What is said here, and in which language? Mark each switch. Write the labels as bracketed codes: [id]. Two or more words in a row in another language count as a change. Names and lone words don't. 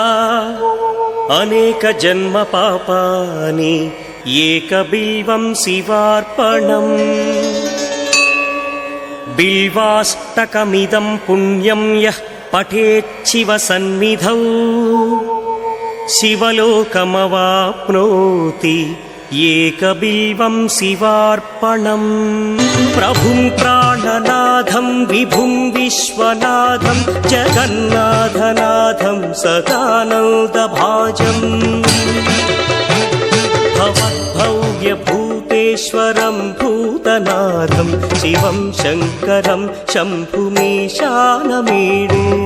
[sa] अनेकजन्मपापानि एकबिल्वं शिवार्पणम् बिल्वाष्टकमिदं पुण्यं यः पठेच्छिवसन्निधौ शिवलोकमवाप्नोति ఏకబిల్వం శివార్పణం. ప్రభుం ప్రాణనాథం విభుం విశ్వనాథం జగన్నాథనాథం సదానందభాజం. భవద్భవ్యభూతేశ్వరం భూతనాథం శివం శంకరం శంభుమీశానమీడే.